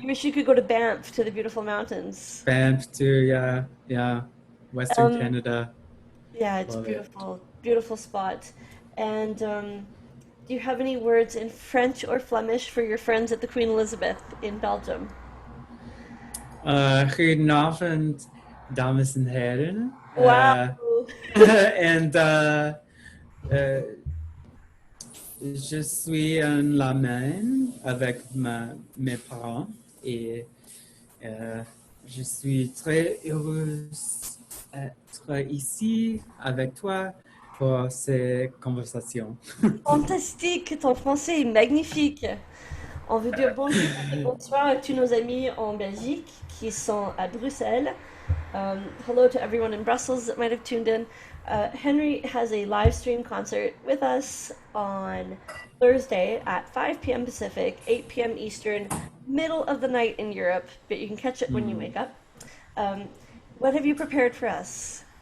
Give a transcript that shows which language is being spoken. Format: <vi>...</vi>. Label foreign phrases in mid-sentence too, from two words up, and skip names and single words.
<en>you wish you could go to Banff to the beautiful mountains. Banff too, yeah, yeah. Western Um, Canada, Yeah, it's love it. beautiful, beautiful spot. And do you have any words in French or Flemish for your friends at the Queen Elizabeth in Belgium?</en> <nl>Goedenavond, dames en heren.</nl> <en>Wow.</en> <fr>And uh, je suis en la main avec mes parents et Euh, je suis très heureuse d'être ici avec toi pour ces conversations. Fantastique, ton français est magnifique. On veut dire bonjour et bonsoir à tous nos amis en Belgique qui sont à Bruxelles.</fr> <en>Hello to everyone in Brussels that might have tuned in. Henry has a live stream concert with us on Thursday at 5 p.m. Pacific, 8 p.m. Eastern, middle of the night in Europe, but you can catch it when you Hmm. wake up. Um, what have you prepared for us?</en>